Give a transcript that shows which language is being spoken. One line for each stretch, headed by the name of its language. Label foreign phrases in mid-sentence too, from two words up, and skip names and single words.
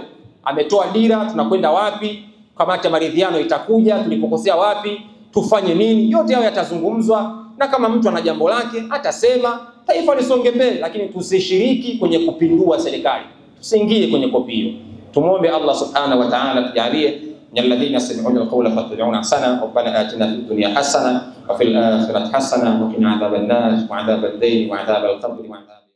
Swahili: Ametoa dira, tunakwenda wapi? Kamati ya maridhiano itakuja, tulipokosea wapi, tufanye nini? Yote hayo yatazungumzwa, na kama mtu ana jambo lake atasema, taifa lisonge mbele. Lakini tusishiriki kwenye kupindua serikali, tusiingie kwenye kopi hiyo. Tumuombe Allah
Arabic: سبحانه وتعالى
Swahili: tujalie
Arabic: من الذين يستمعون القول فيتبعون احسنه. ربنا آتنا في الدنيا حسنه وفي الآخرة حسنه وقنا عذاب النار وعذاب الدين وعذاب القبر وعذاب